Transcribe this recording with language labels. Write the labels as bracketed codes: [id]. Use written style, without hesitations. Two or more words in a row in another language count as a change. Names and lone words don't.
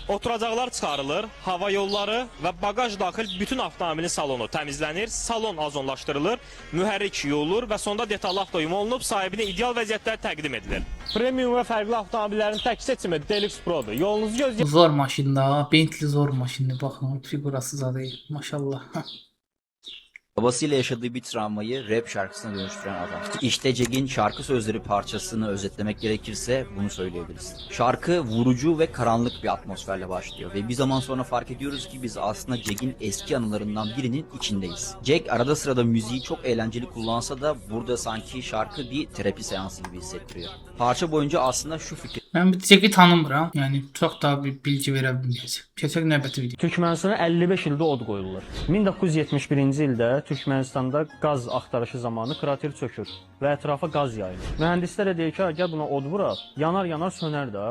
[az] Oturacaqlar çıxarılır, hava yolları və bagaj daxil bütün avtomobilin salonu təmizlənir, salon ozonlaşdırılır, mühərrik yuyulur və sonda detallı avtoyum olunub sahibinə ideal vəziyyətlər təqdim edilir. Premium və fərqli avtomobillərin tək seçimi Deluxe Pro-dur. Yolunuzu gözləyin. Zor maşında, Bentley zor maşındır. Baxın, figurası zadı. Maşallah. [tr] Babasıyla yaşadığı bir travmayı rap şarkısına dönüştüren adam. İşte Jack'in şarkı sözleri parçasını özetlemek gerekirse bunu söyleyebiliriz. Şarkı vurucu ve karanlık bir atmosferle başlıyor ve bir zaman sonra fark ediyoruz ki biz aslında Jack'in eski anılarından birinin içindeyiz. Jack arada sırada müziği çok eğlenceli kullansa da burada sanki şarkı bir terapi seansı gibi hissettiriyor. Parça boyunca aslında şu fikir. [az] Mən bu Jack'i tanımıram. Yəni çox da bir bilgi verə bilməyəcəm. Keçək növbəti video. Türkmənistana 55 ildə od qoyulur. 1971-ci ildə Türkmənistanda qaz axtarışı zamanı krater çökür və ətrafa qaz yayılır. Mühəndislər deyir ki, gəl buna od vuraq, yanar sönər də.